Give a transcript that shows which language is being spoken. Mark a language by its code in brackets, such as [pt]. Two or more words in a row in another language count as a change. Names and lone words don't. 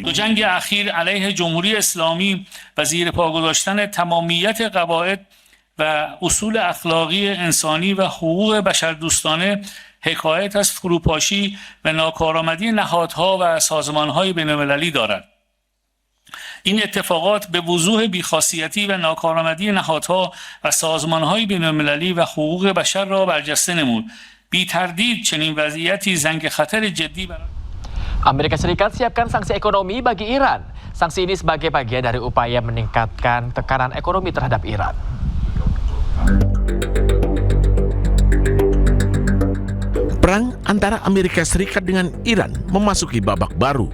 [fa] دو جنگ اخیر علیه جمهوری اسلامی و زیر پا گذاشتن تمامیت قواعد و اصول اخلاقی انسانی و حقوق بشردوستانه حکایت از فروپاشی و ناکارآمدی نهادها و سازمانهای بین‌المللی دارد. این اتفاقات به وضوح بی‌خاصیتی و ناکارآمدی نهادها و سازمانهای بین‌المللی و حقوق بشر را برجسته نمود. بی تردید چنین وضعیتی زنگ خطر جدی برای [id] Amerika Serikat siapkan sanksi ekonomi bagi Iran. Sanksi ini sebagai bagian dari upaya meningkatkan tekanan ekonomi terhadap Iran. Perang antara Amerika Serikat dengan Iran memasuki babak baru.